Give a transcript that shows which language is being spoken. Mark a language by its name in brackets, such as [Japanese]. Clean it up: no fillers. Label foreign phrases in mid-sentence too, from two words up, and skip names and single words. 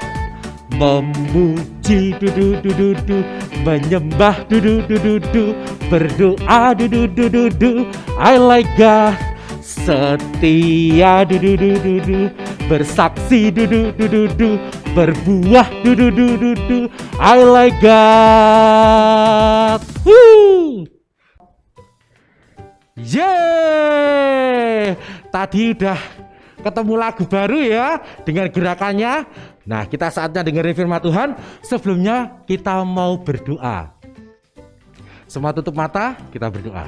[Indonesian] Memuji du, menyembah du, berdoa du, [English] I like God. [Indonesian] Setia du, bersaksi du, berbuah du, [English] I like God. [Indonesian] Woo! Yeay, tadi udah ketemu lagu baru ya dengan gerakannya. Nah, kita saatnya dengerin firman Tuhan. Sebelumnya kita mau berdoa. Semua tutup mata, kita berdoa.